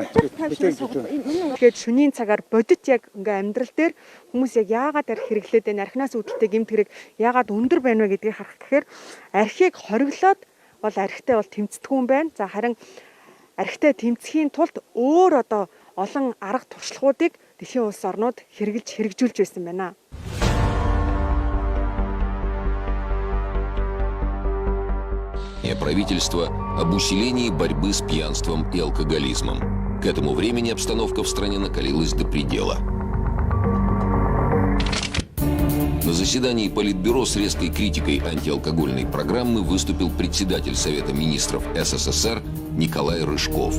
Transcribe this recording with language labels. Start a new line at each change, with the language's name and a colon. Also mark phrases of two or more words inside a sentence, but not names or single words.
Mongolian: Тэгэхээр шөнийн цагаар бодит яг ингээ амьдрал дээр хүмүүс яг яагаад арх хэрэглээд байна? Архинаас үүдэлтэй гэмт хэрэг яагаад өндөр байна вэ гэдгийг харах гэхээр архийг хориглоод бол архитай бол тэмцдэг юм байна. За харин архитай тэмцэхийн тулд өөр одоо олон арга туршлагуудыг дэлхийн улс орнууд хэрэгжүүлж байсан байна.
Russian: Правительство об усилении борьбы с пьянством и алкоголизмом. К этому времени обстановка в стране накалилась до предела. На заседании Политбюро с резкой критикой антиалкогольной программы выступил председатель Совета министров СССР Николай Рыжков.